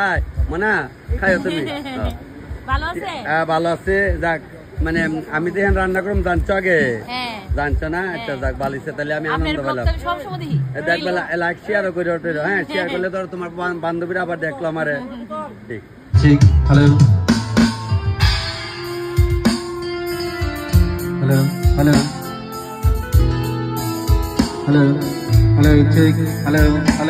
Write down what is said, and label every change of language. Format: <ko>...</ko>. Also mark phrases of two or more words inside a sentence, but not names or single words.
<bn>ভাই মনা খাইও তুমি ভালো আছে? হ্যাঁ ভালো আছে যাক মানে আমি তো এখন রান্না করুম জানছো আগে হ্যাঁ। জানছো না আচ্ছা যাক ভালো হয়েছে তাহলে আমি আপনার আনন্দ ব্লগ পেলাম তো আমি সবসময় দেখি। দেখবে</bn> <en>like shareও</en> <bn>করে ওঠে হ্যাঁ শেয়ার করলে ধরো তোমার বান্ধবীরা আবার দেখলো আমারে ঠিক</bn> <en>Check. Hello. Hello. Hello. Hello. Hello. Check. Hello. Hello.</en>